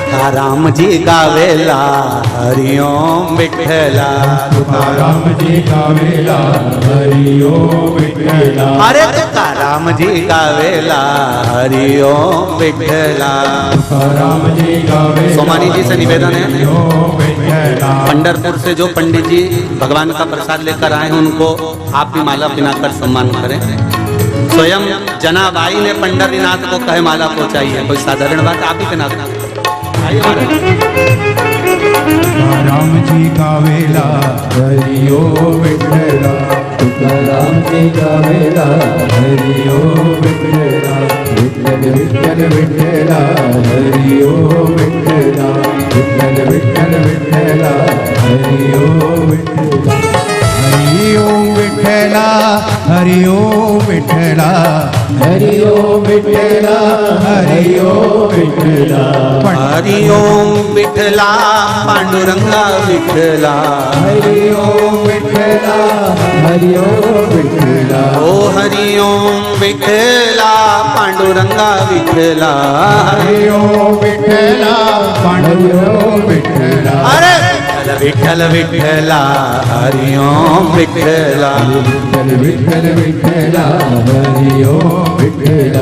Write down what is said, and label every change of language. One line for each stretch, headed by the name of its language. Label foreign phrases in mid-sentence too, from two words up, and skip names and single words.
Marathi: तुकाराम जी गावेला हरि ओम विठ्ठला, तुकाराम जी गावेला हरि ओम विठ्ठला, अरे तुकाराम जी गावेला हरि ओम विठ्ठला। तुकाराम जी गावेला
Hindi: सोमानी जी से निवेदन है,
Marathi: हरि ओम विठ्ठला।
Hindi: पंढरपुर से जो पंडित जी भगवान का प्रसाद लेकर आए हैं उनको आप भी माला पहनाकर सम्मान करें। स्वयं जनाबाई ने पंढरीनाथ को कहे माला पहुंचाई है, कोई साधारण बात, आप ही पहना दें।
Marathi: तुकाराम जी गावेला हरि ओम विठ्ठला, तुकाराम जी गावेला हरि ओम विठ्ठला, विठ्ठल विठ्ठल विठ्ठला हरि ओम विठ्ठला, विठ्ठल विठ्ठल विठ्ठला हरि ओम विठ्ठला, हरि ओम विठ्ठला, हरि ओम विठ्ठला, हरि ओम विठ्ठला, हरि ओम विठ्ठला, हरि ओम विठ्ठला पांडुरंगा विठ्ठला, हरि ओम विठ्ठला, हरि ओम विठ्ठला, ओ हरि ओम विठ्ठला पांडुरंगा विठ्ठला, हरि ओम विठ्ठला, हरि ओम विठ्ठला, अरे विठ्ठल विठ्ठला हरि ओम विठ्ठला, विठ्ठल विठ्ठल विठ्ठला, हरि ओम विठ्ठला।